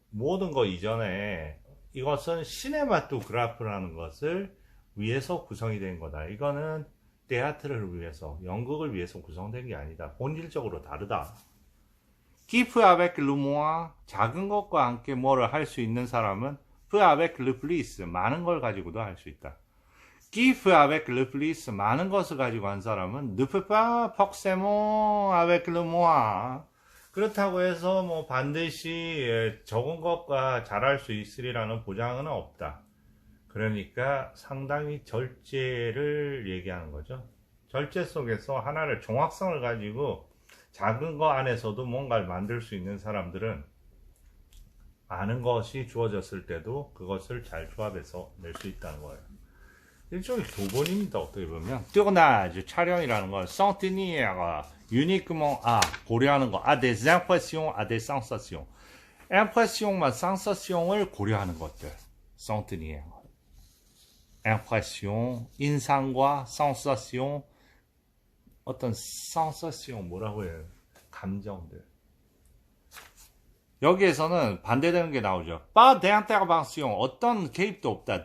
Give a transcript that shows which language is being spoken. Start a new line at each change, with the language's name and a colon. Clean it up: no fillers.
Korean: 모든 거 이전에 이것은 시네마토그라프라는 것을 위해서 구성이 된 거다. 이거는 테아트를 위해서, 연극을 위해서 구성된 게 아니다. 본질적으로 다르다.
French: Qui peut avec le moins,
Korean: 작은 것과 함께 뭐를 할 수 있는 사람은
French: peut avec le plus,
Korean: 많은 걸 가지고도 할 수 있다.
French: Qui peut avec le plus,
Korean: 많은 것을 가지고 한 사람은
French: ne peut pas forcément avec le moins.
Korean: 그렇다고 해서 뭐 반드시 적은 것과 잘할 수 있으리라는 보장은 없다. 그러니까 상당히 절제를 얘기하는 거죠. 절제 속에서 하나를 정확성을 가지고 작은 거 안에서도 뭔가를 만들 수 있는 사람들은 많은 것이 주어졌을 때도 그것을 잘 조합해서 낼 수 있다는 거예요. 일종의 교본입니다. 어떻게 보면 tournage, 촬영이라는 건
French: s'en tenir uniquement à,
Korean: 고려하는 거,
French: à des impressions, à des sensations.
Korean: impression만 sensation을 고려하는 것들. s'en tenir. impression, 인상과 sensation, 어떤 sensation 뭐라고 해요? 감정들. 여기에서는 반대되는 게 나오죠.
French: pas d'intervention,
Korean: 어떤 개입도 없다.